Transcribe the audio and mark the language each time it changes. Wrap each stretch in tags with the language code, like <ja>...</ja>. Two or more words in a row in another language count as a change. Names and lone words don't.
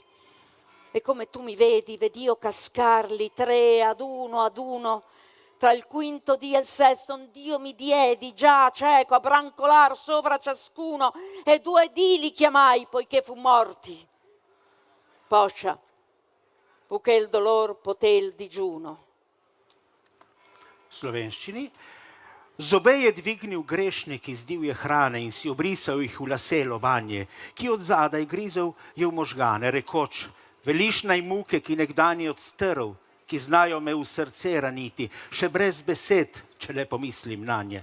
<it>E come tu mi vedi, ved'io cascarli 3 ad uno, tra il quinto dì e il sesto, ond'io mi diedi già cieco a brancolar sovra ciascuno, e 2 dì li chiamai, poiché fu morti. Poscia, poiché il dolor poté il digiuno.</it> <sl>Slovenščini. Zobe je dvignil grešnik iz divje hrane in si obrisal jih v lase lobanje, ki od zadaj grizel je v možgane, rekoč: veliš naj muke, ki nekdanje odstrl, ki znajo me v srce raniti, še brez besed, če le pomislim nanje.</sl>